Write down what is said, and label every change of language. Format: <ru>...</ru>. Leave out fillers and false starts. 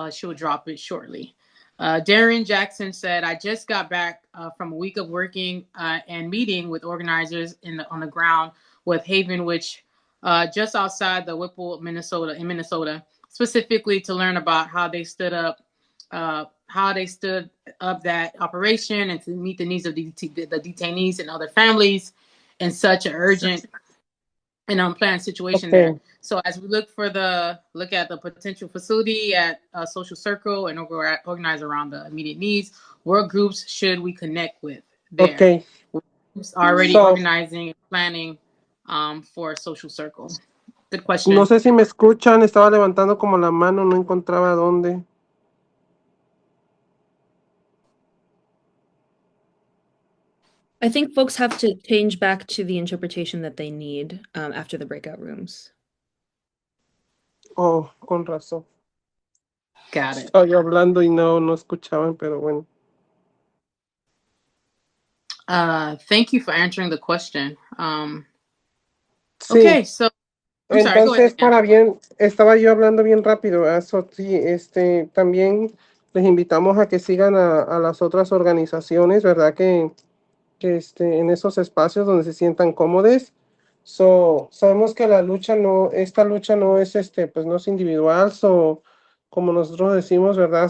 <en>She'll drop it shortly. Darian Jackson said, I just got back from a week of working and meeting with organizers on the ground with Haven, which just outside the Whipple, Minnesota, specifically to learn about how they stood up that operation and to meet the needs of the detainees and other families in such an urgent and unplanned situation there. So as we look at the potential facility at Social Circle and organize around the immediate needs, what groups should we connect with there? Okay. Groups already organizing and planning for Social Circle. Good question.</en> <es>No sé si me escuchan, estaba levantando como la mano, no encontraba dónde.</es> <en>I think folks have to change back to the interpretation that they need after the breakout rooms.</en> <es>Oh, con razón.</es> <en>Got it.</en> <es>Estaba yo hablando y no escuchaban, pero bueno.</es> <en>Thank you for answering the question.</en> <es>Sí.</es> <en>Okay, so I'm sorry, go ahead.</en> <es>Estaba yo hablando bien rápido. So, sí, también les invitamos a que sigan a las otras organizaciones, ¿verdad? Que en esos espacios donde se sientan cómodos. Sabemos que esta lucha no es pues no es individual, como nosotros decimos, ¿verdad?</es>